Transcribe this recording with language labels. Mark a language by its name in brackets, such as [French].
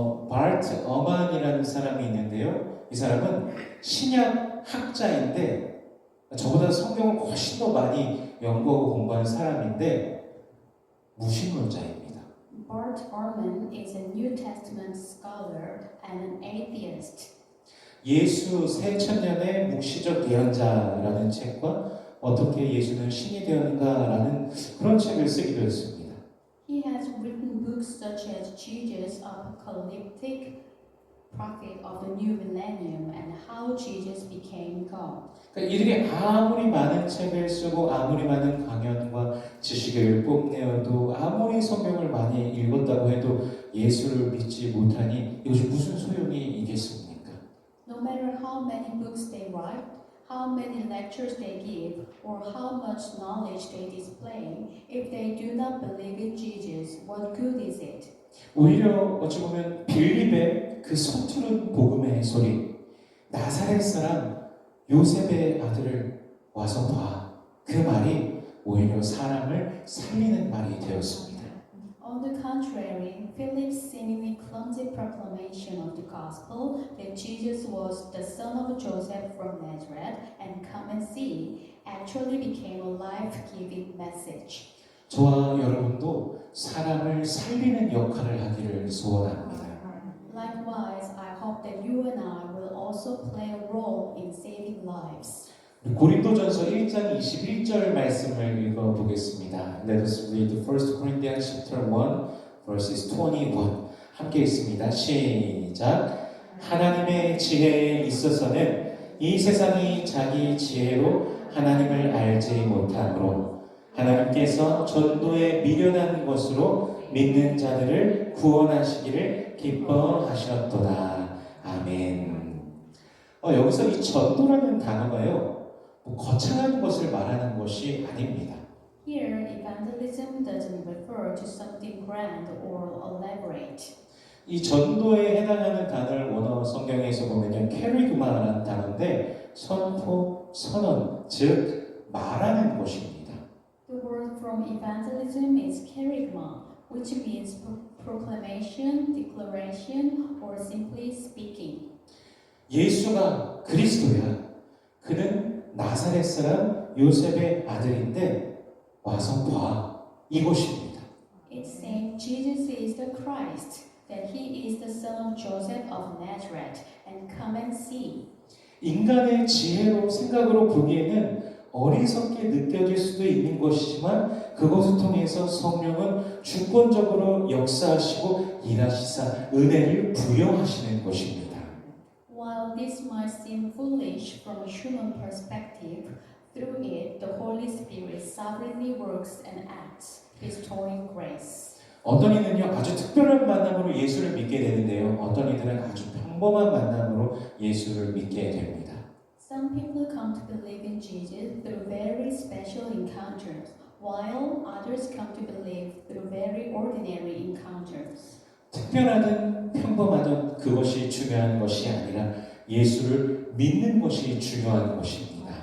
[Korean] 바르트 어만이라는 사람이 있는데요. 이 사람은 신약 학자인데 저보다 성경을 훨씬 더 많이 연구하고 공부한 사람인데 무신론자입니다. [English] Bart Ehrman is a New Testament scholar and an atheist. [Korean] 예수 새천년의 묵시적 예언자라는 책과 어떻게 예수는 신이 되었는가라는 그런 책을 쓰기도 했습니다. [English] He has written books such as Jesus, Apocalyptic Prophet of the New Millennium, and How Jesus Became God. [Korean] 그러니까 이들이 아무리 많은 책을 쓰고 아무리 많은 강연과 지식을 뽐내어도 아무리 성경을 많이 읽었다고 해도 예수를 믿지 못하니 이것이 무슨 소용이 있겠습니까? [English] No matter how many books they write, how many lectures they give, or how much knowledge they display, if they do not believe in Jesus, what good is it? [Korean] 오히려 어찌 보면 빌립의 그 서투른 복음의 소리, 나사렛 사람 요셉의 아들을 와서 봐. 그 말이 오히려 사람을 살리는 말이 되었습니다. [English] On the contrary, Philip's seemingly clumsy proclamation of the gospel that Jesus was the son of Joseph from Nazareth and come and see actually became a life-giving message. [Korean] 저와 여러분도 사람을 살리는 역할을 하기를 소원합니다. [English] Likewise, I hope that you and I will also play a role in saving lives. [Korean] 고린도전서 1장 21절 말씀을 읽어보겠습니다. [English] Let us read 1 Corinthians chapter 1 verses 21. [Korean] 함께 읽습니다. 시작. 하나님의 지혜에 있어서는 이 세상이 자기 지혜로 하나님을 알지 못하므로 하나님께서 전도에 미련한 것으로 믿는 자들을 구원하시기를 기뻐하셨도다. 아멘. 여기서 이 전도라는 단어가요, 뭐 거창한 것을 말하는 것이 아닙니다. [English] Here, evangelism doesn't refer to something grand or elaborate. [Korean] 이 전도에 해당하는 단어를 원어 성경에서 보면요, 캐리그마라는 단어인데 선포, 선언, 즉 말하는 것입니다. [English] The word from evangelism is kerygma, which means proclamation, declaration, or simply speaking. [Korean] 예수가 그리스도야. 그는 나사렛 사람 요셉의 아들인데 와서 봐. 이것입니다. [English] It's saying Jesus is the Christ, that he is the son of Joseph of Nazareth, and come and see. [Korean] 인간의 지혜로 생각으로 보기에는 어리석게 느껴질 수도 있는 것이지만 그것을 통해서 성령은 주권적으로 역사하시고 일하시사 은혜를 부여하시는 것입니다. [English] While this might seem foolish from a human perspective, through it the Holy Spirit sovereignly works and acts, bestowing grace. [Korean] 어떤 이는요 아주 특별한 만남으로 예수를 믿게 되는데요, 어떤 이들은 아주 평범한 만남으로 예수를 믿게 됩니다. [English] Some people come to believe in Jesus through very special encounters, while others come to believe through very ordinary encounters. [Korean] 특별하든 평범하든 그것이 중요한 것이 아니라 예수를 믿는 것이 중요한 것입니다.